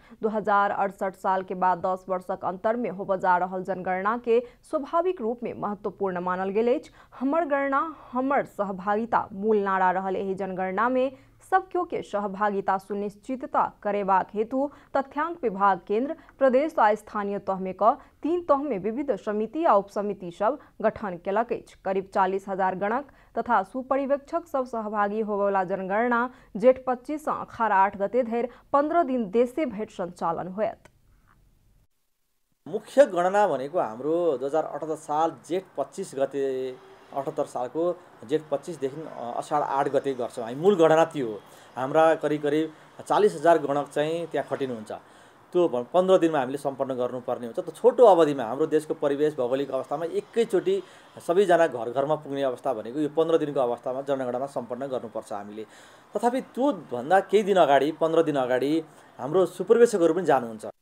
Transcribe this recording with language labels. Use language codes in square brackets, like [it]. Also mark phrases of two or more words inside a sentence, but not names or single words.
[mai] 2068 साल के बाद 10 वर्षक अंतर में होबय जा रहल जनगणना के स्वाभाविक रूप में महत्वपूर्ण मानल गेल अछि। हमर गणना हमर सहभागिता मूल नारा रहल एहि जनगणना में सब केओ के सहभागिता सुनिश्चितता करेबाक हेतु तथ्यांक विभाग केंद्र, प्रदेश आ स्थानीय तह में 3 तह में विविध समिति आ उपसमिति सब गठन केलक अछि। करीब 40,000 गणक तथा सुपरिवेक्षक सब सहभागी होबयवला जनगणना जेठ 25 सँ अखाड़ 8 गते धरि 15 दिन देशे भरि सञ्चालन होयत। [ne] मुख्य गणना भनेको हाम्रो 2078 साल जेठ 25 गते 78 सालको जेठ 25 देखि असार 8 गते गर्छौँ हामी। मूल गणना त्यो हो। हाम्रा करिब 40,000 गणक चाहिँ त्यहाँ खटिनुहुन्छ। त्यो 15 दिनमा हामीले सम्पन्न गर्नुपर्ने हुन्छ। त छोटो अवधिमा हाम्रो देशको परिवेश भौगोलिक अवस्थामा एकैचोटि सबैजना घर घरमा पुग्ने अवस्था भनेको यो 15 दिनको अवस्थामा जनगणना सम्पन्न गर्नुपर्छ हामीले। तथापि त्यो भन्दा केही दिन अगाडि 15 दिन अगाडि हाम्रो सुपरिवेक्षकहरू पनि जानुहुन्छ।